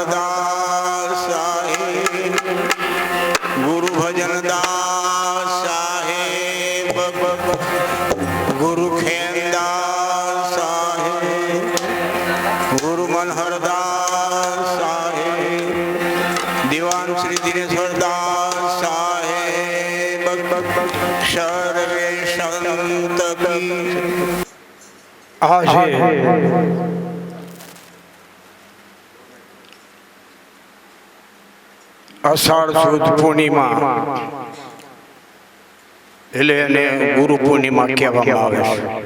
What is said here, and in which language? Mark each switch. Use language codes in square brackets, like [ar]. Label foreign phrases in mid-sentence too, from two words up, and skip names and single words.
[hi] दास साहेब गुरु भजन दास साहेब गुरु खेमदास साहेब गुरु मनोहर दास साहेब दीवान श्री दिनेश्वर दास साहेब सर्वे संत की [gu] આજે અષાઢ સુદ પૂર્ણિમા એટલે એને ગુરુ પૂર્ણિમા કહેવામાં આવે છે.